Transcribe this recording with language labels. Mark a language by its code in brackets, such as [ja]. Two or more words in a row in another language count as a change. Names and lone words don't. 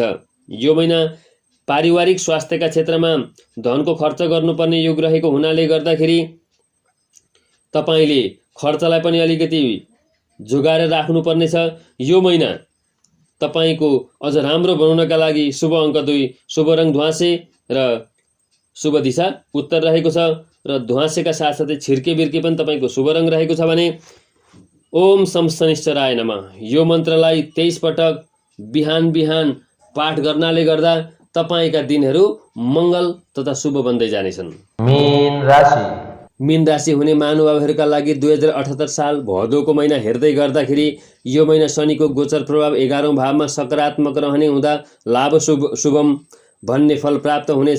[ne] यो महिना पारिवारिक स्वास्थ्यका क्षेत्रमा धनको खर्च गर्नुपर्ने योग रहेको हुनाले गर्दाखेरि तपाईँले खर्चलाई पनि अलिकति जोगाएर राख्नुपर्नेछ। यो महिना तपाईँको अझ राम्रो बनाउनका लागि शुभ अङ्क 2, शुभ रङ ध्वाँसे र शुभ दिशा उत्तर रहेको छ र ध्वाँसेका साथसाथै छिर्के बिर्के पनि तपाईँको शुभ रङ रहेको छ भने [sa] ओम सम शनिश्चराय नमः [ne] यो मन्त्रलाई 23 पटक बिहान बिहान पाठ गर्नाले गर्दा तपाईँका दिनहरू मङ्गल तथा शुभ बन्दै जानेछन्। मीन राशि हुने महानुभावहरूका लागि 2078 साल भदौको महिना हेर्दै गर्दाखेरि यो महिना शनिको गोचर प्रभाव 11औं भावमा सकारात्मक रहने हुँदा लाभ शुभम भन्ने फल प्राप्त हुनेछ।